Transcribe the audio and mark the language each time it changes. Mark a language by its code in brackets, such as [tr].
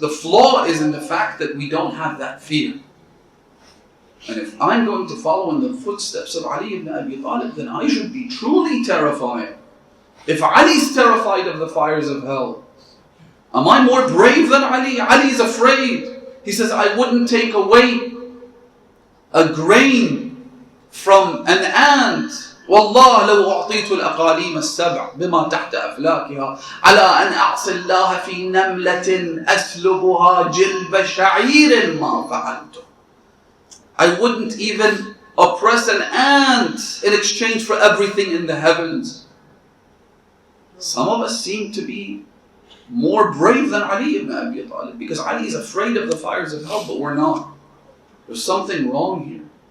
[en] the flaw is in the fact that we don't have that fear. And if I'm going to follow in the footsteps of Ali ibn Abi Talib, then I should be truly terrified. If Ali's terrified of the fires of hell, am I more brave than Ali? Ali is afraid. He says, I wouldn't take away a grain from an ant. [ar] والله لو أعطيت الأقاليم السبع بما تحت أفلاكها على أن أعصي الله في نملة أسلبها جلب شعير ما فعلته. [en] I wouldn't even oppress an ant in exchange for everything in the heavens. Some of us seem to be more brave than Ali ibn Abi Talib because Ali is afraid of the fires of hell, but we're not. There's something wrong here.